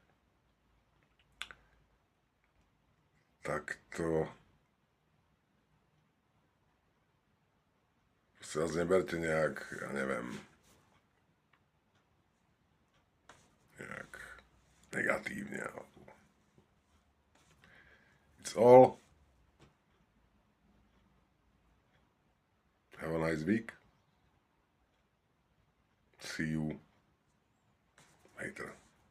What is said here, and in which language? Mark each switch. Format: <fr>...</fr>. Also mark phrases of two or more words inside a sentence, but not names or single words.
<sk>Tak to sa vás neberte nejak, ja neviem, nejak negatívne.</sk> <en>It's all. Have a nice week. See you later.</en>